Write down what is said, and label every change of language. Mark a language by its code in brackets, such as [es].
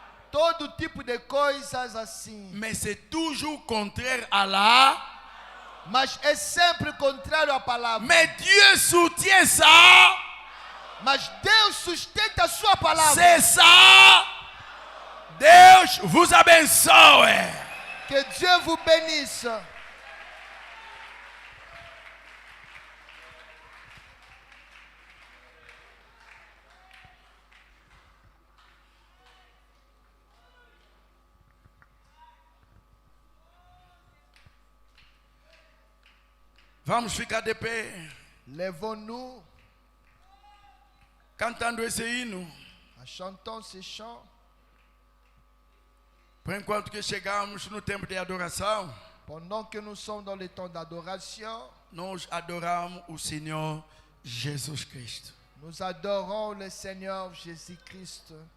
[pt] todo tipo de coisas assim, [fr] Mais c'est toujours contraire à la. [pt] mas é sempre contrário à palavra, [fr] Mais Dieu soutient ça. [pt] mas Deus sustenta a sua palavra, [fr] C'est ça. [pt] Deus vos abençoe. [fr] que Dieu vous bénisse. [pt] Vamos ficar de pé. [fr] Levons-nous. [pt] cantando esse hino, [fr] En chantant ces chants, [pt] por enquanto que chegamos no tempo de adoração, [fr] pendant que nous sommes dans le temps d'adoration, [pt] nós adoramos o Senhor Jesus Cristo. [fr] nous adorons le Seigneur Jésus-Christ